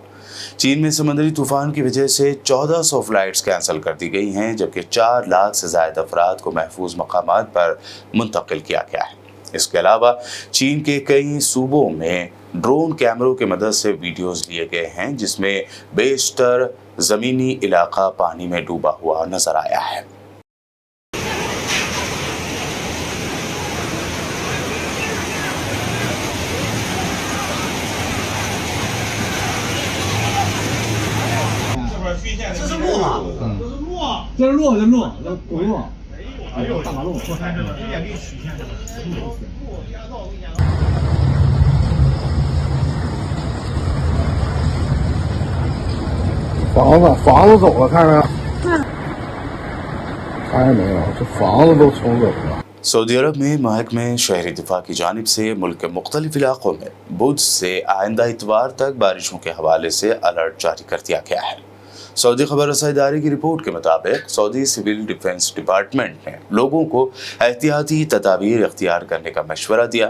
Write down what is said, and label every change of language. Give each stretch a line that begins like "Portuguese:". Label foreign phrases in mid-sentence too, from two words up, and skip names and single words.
Urdu: چین میں سمندری طوفان کی وجہ سے 1400
English: flights cancel
Urdu: کر دی گئی ہیں، جبکہ 4 لاکھ سے زائد افراد کو محفوظ مقامات پر منتقل کیا گیا ہے. اس کے علاوہ چین کے کئی صوبوں میں
English: drone cameras
Urdu: کی مدد سے ویڈیوز لیے گئے ہیں، جس میں بیشتر زمینی علاقہ پانی میں ڈوبا ہوا نظر آیا ہے.
Chinese: 这是路，这公路，大马路。房子走了，看着没？看见没有？这房子都冲走了。
Urdu: سعودی عرب میں محکمہ شہری دفاع کی جانب سے ملک کے مختلف علاقوں میں بدھ سے آئندہ اتوار تک بارشوں کے حوالے سے الرٹ جاری کر دیا گیا ہے. سعودی خبر رسائی ادارے کی رپورٹ کے مطابق سعودی
English: civil defence department
Urdu: نے لوگوں کو احتیاطی تدابیر اختیار کرنے کا مشورہ دیا.